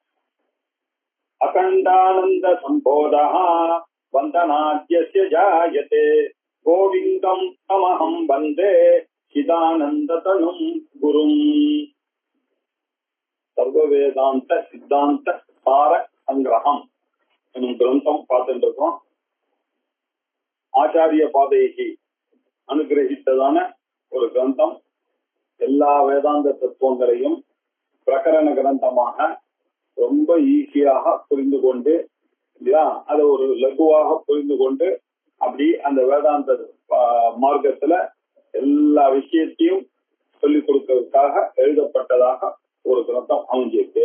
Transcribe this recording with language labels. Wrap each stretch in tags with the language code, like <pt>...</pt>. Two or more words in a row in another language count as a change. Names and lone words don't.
<sa>अखण्डानन्दसम्बोधः वन्दनाद्यस्य जायते गोविन्दं तमहं वन्दे चिदानन्दतनुं गुरुम्।</sa> <ta>सर्ववेदांत सिद्धांत सार संग्रहம் என்னும் கிரந்தம் பார்த்துட்டு இருக்கோம். ஆச்சாரிய பாதைக்கு அனுகிரகித்ததான ஒரு கிரந்தம். எல்லா வேதாந்த தத்துவங்களையும் பிரகரண கிரந்தமாக ரொம்ப ஈஸியாக புரிந்து கொண்டு இல்லையா, அதை ஒரு லகுவாக புரிந்து கொண்டு அப்படி அந்த வேதாந்த மார்க்கத்துல எல்லா விஷயத்தையும் சொல்லிக் கொடுக்கறதுக்காக எழுதப்பட்டதாக ஒரு கிரந்தம் அமைஞ்சிருக்கு.</ta>